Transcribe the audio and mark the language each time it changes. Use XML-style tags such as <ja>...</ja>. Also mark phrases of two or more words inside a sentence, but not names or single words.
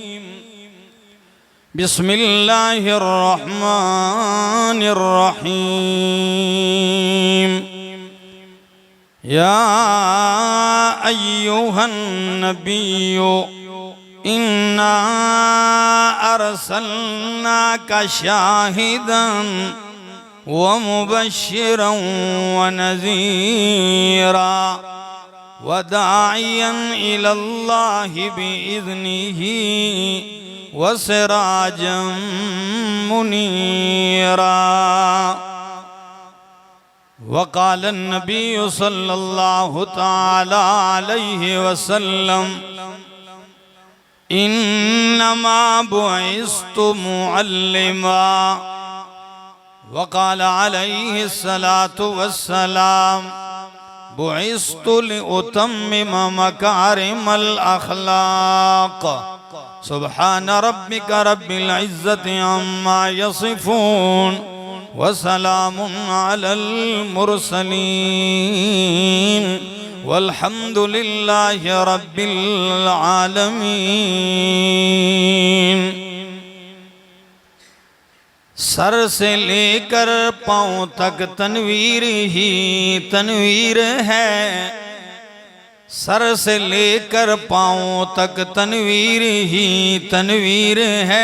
<ar>بسم الله الرحمن الرحيم. يا أيها النبي إنا أرسلناك شاهدا ومبشرا ونذيرا وداعيا إلى الله بإذنه وسراجا منيرا. وقال النبي صلى الله تعالى عليه وسلم إنما بعثت معلما. وقال عليه الصلاة والسلام بعثت لأتمم مكارم الأخلاق. سبحان ربك رب العزة عما يصفون وسلام على المرسلين والحمد لله رب العالمين.</ar> <ur>سر سے لے کر پاؤں تک تنویر ہی تنویر ہے. سر سے لے کر پاؤں تک تنویر ہی تنویر ہے.</ur>